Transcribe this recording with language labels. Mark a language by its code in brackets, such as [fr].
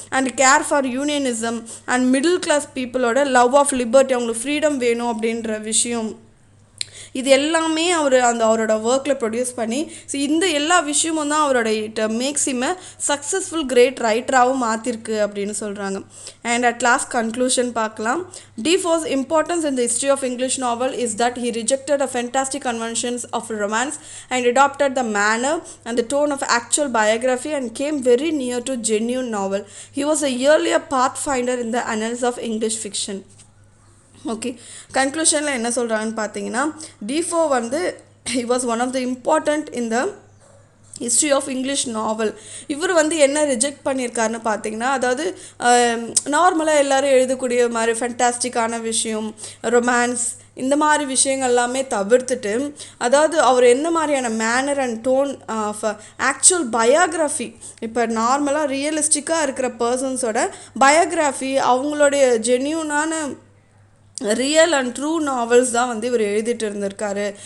[ta] And care for யூனியனிசம் and middle class பீப்புளோட [en] love of liberty, [ta] அவங்களுக்கு freedom வேணும் அப்படின்ற விஷயம், இது எல்லாமே அவரோட ஒர்க்கில் ப்ரொடியூஸ் பண்ணி ஸோ இந்த எல்லா விஷயமும் தான் அவரோட [en] it makes him successful great [ta] ரைட்டராகவும் மாற்றிருக்கு அப்படின்னு சொல்கிறாங்க. அண்ட் அட் லாஸ்ட் கன்க்ளூஷன் பார்க்கலாம். [en] Defoe's importance in the history of English novel is that he rejected the fantastic conventions of romance and adopted the manner and the tone of actual biography and came very near to genuine novel. He was a earlier pathfinder in the annals of English fiction. [ta] Okay, கன்க்ளூஷனில் என்ன சொல்கிறாங்கன்னு பார்த்தீங்கன்னா, tifo வந்து [en] he was one of the important in the history of English novel. [ta] இவர் வந்து என்ன reject பண்ணியிருக்காருன்னு பார்த்தீங்கன்னா, அதாவது நார்மலாக எல்லோரும் எழுதக்கூடிய மாதிரி ஃபென்டாஸ்டிக்கான விஷயம், ரொமான்ஸ், இந்த மாதிரி விஷயங்கள் எல்லாமே தவிர்த்துட்டு, அதாவது அவர் என்ன மாதிரியான manner and tone of actual biography, இப்போ நார்மலாக ரியலிஸ்டிக்காக இருக்கிற பர்சன்ஸோட பயோகிராஃபி, அவங்களுடைய ஜென்யூனான ரியல் அண்ட் ட்ரூ நாவல்ஸ் தான் வந்து இவர் எழுதிட்டு இருந்திருக்காரு.